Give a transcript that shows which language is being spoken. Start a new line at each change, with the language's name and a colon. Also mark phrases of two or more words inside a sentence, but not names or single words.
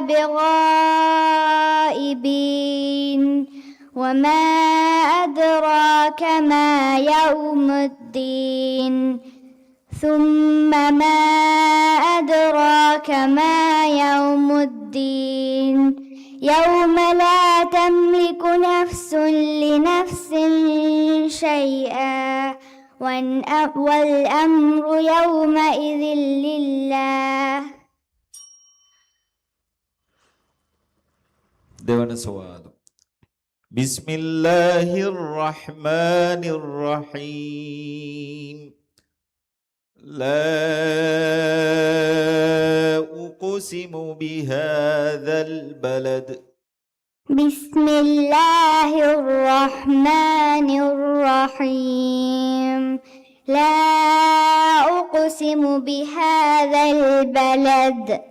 Arabic: بغائبين وما أدراك ما يوم الدين ثم ما أدراك ما يوم الدين يوم لا تملك نفس لنفس شيئا والأمر يومئذ لله.
Sinhala: දෙවන සුවාල
Arabic: بسم الله الرحمن الرحيم لا أقسم بهذا البلد بسم الله الرحمن الرحيم لا أقسم بهذا البلد